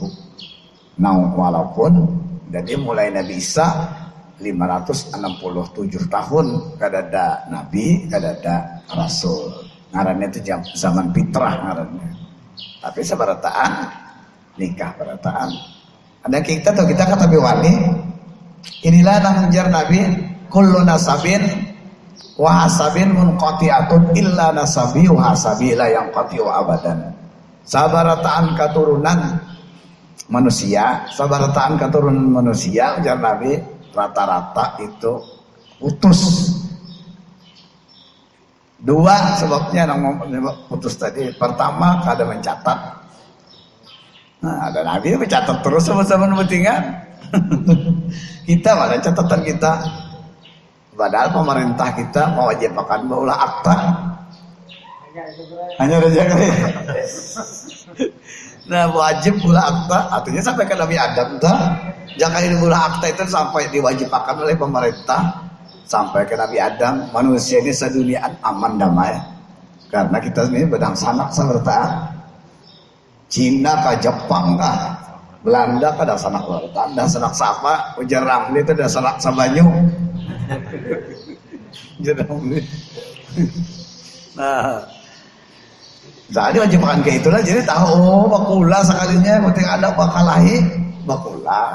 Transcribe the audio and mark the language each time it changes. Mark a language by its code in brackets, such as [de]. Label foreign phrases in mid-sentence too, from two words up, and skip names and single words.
[bjn] Nah, walaupun jadi mulai Nabi Isa 567 tahun kadada Nabi, kadada Rasul. Ngarannya itu zaman fitrah ngarannya. Tapi seberataan nikah berataan. Ada kita atau kita kata biwani. Inilah nangjar Nabi [ar] كل نسب وحسب منقطع إلا نسبي وحسبي لا ينقطع أبدا. [bjn] Sabarataan keturunan manusia, sabarataan keturunan manusia ujar Nabi rata-rata itu putus. 2 sebabnya yang putus tadi. Pertama kada mencatat. Nah, ada Nabi mencatat terus sama-sama pentingan. Kita mana catatan kita. Padahal pemerintah kita mewajibkan maulah akta. Hanya raja kali. Nah, wajib pula akta, artinya sampai ke Nabi Adam jangan ini pula akta itu sampai diwajibkan oleh pemerintah sampai ke Nabi Adam. Manusia ini sedunia aman damai karena kita ini bedang sanak serta Cina ke Jepang kah, Belanda ke dah sanak serta, dah sanak sapa, ujar Ramli itu dah sanak sabanyu. Nah, Jadi wajib makan kayak itulah, jadi tahu oh bakula sekalinya ketika ada bakalahi bakula.